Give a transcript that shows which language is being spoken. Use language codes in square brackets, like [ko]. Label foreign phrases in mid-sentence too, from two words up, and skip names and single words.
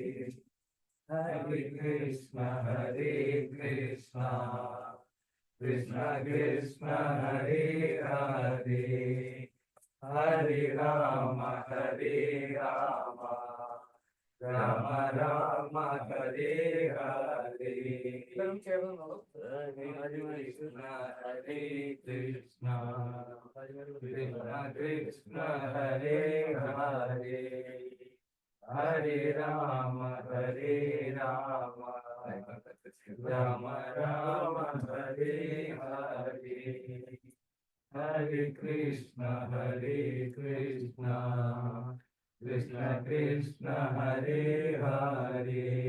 [sa] ഹരേ കൃഷ്ണ ഹരേ കൃഷ്ണ കൃഷ്ണ കൃഷ്ണ ഹരേ ഹരേ ഹരേ രാമ ഹരേ രാമ രാമ രാമ ഹരേ ഹരേ [ml] എല്ലാവരും ചേർന്നുള്ളൂ. [sa] ഹരേ കൃഷ്ണ ഹരേ കൃഷ്ണ കൃഷ്ണ കൃഷ്ണ ഹരേ ഹരേ ഹരേ രാമ ഹരേ രാമ രാമ രാമ ഹരേ ഹരേ ഹരേ കൃഷ്ണ ഹരേ കൃഷ്ണ കൃഷ്ണ കൃഷ്ണ ഹരേ ഹരേ